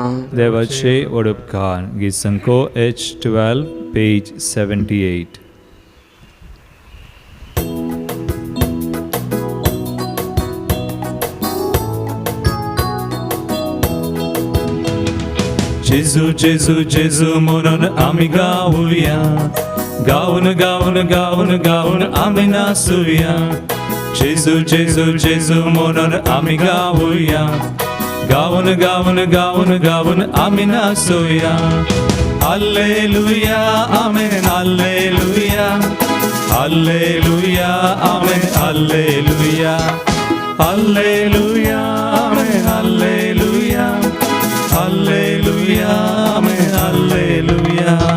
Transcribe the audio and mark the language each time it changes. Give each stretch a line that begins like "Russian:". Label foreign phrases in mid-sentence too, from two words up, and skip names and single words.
Konkani: देवाचे वडपकार गीत संको H12 पेज 78 जेजू जेजू जेजू
Marathi: म्हणून आम्ही गाऊया गाऊन गाऊन गाऊन गाऊन आम्ही नाचूया जेजू जेजू जेजू म्हणून आम्ही गाऊया गाऊन गाऊन गाऊन गाऊन आम्ही नाचूया
Hebrew: הללויה אמן הללויה הללויה אמן הללויה הללויה אמן הללויה הללויה אמן הללויה